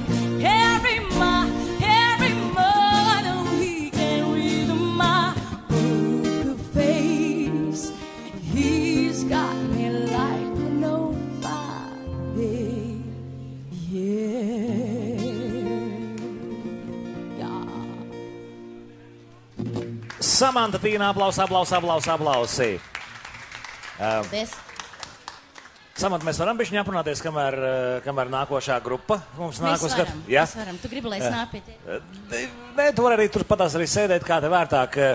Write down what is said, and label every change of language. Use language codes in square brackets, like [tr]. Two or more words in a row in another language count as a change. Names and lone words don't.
[en] Every man, oh, he can read my poker face. He's got me like nobody. Yeah. [lv] Samanta, Tīna, aplausi. Samant, mēs varam bišķiņ aprunāties, kamēr nākošā grupa mums nāk uz skatu? Mēs varam. Tu gribi, lai es nāk pie tevi? Nē, tu vari arī tur patās arī sēdēt, kā te vērtāk.